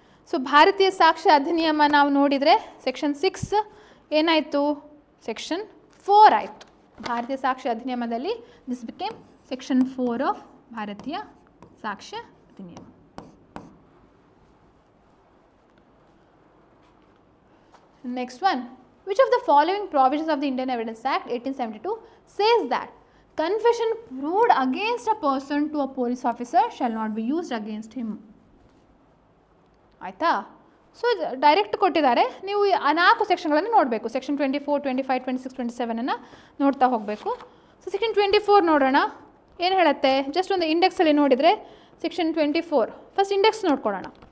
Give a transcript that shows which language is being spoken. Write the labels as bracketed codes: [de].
[kn] So ಭಾರತೀಯ ಸಾಕ್ಷ್ಯ ಅಧಿನಿಯಮ ನಾವು ನೋಡಿದರೆ ಸೆಕ್ಷನ್ 6 ಏನಾಯಿತು, ಸೆಕ್ಷನ್ 4 ಆಯಿತು. ಭಾರತೀಯ ಸಾಕ್ಷ್ಯ ಅಧಿನಿಯಮದಲ್ಲಿ [en] this became [kn] ಸೆಕ್ಷನ್ 4 ಆಫ್ ಭಾರತೀಯ ಸಾಕ್ಷ್ಯ ಅಧಿನಿಯಮ. [en] Next one, which of the following provisions of the Indian Evidence Act 1872 says that confession proved against a person to a police officer shall not be used against him? [kn] ಆಯಿತಾ. So direct ಕೊಟ್ಟಿದ್ದಾರೆ, ನೀವು ಆ 4 ಸೆಕ್ಷನ್ಗಳನ್ನು ನೋಡಬೇಕು. Section 24, 25, 26, 27 ನೋಡ್ತಾ ಹೋಗಬೇಕು. So section 24 ನೋಡೋಣ ಏನು ಹೇಳುತ್ತೆ. ಜಸ್ಟ್ ಒಂದು ಇಂಡೆಕ್ಸಲ್ಲಿ ನೋಡಿದರೆ ಸೆಕ್ಷನ್ 24 ಫಸ್ಟ್ ಇಂಡೆಕ್ಸ್ ನೋಡ್ಕೊಳ್ಳೋಣ.